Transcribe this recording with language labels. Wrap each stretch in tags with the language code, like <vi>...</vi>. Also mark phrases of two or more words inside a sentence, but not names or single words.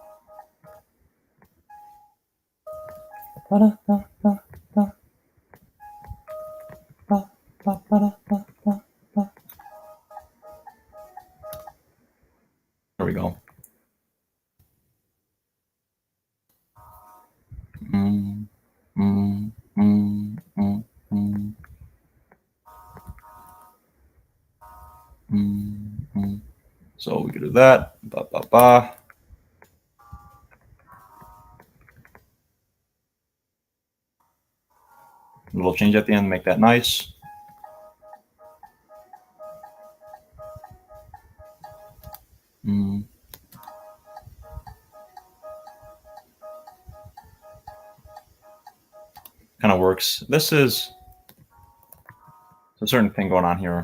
<en>There we go. So we could do that. Ba, ba, ba. A little change at the end, make that nice. Kind of works. This is a certain thing going on here.</en>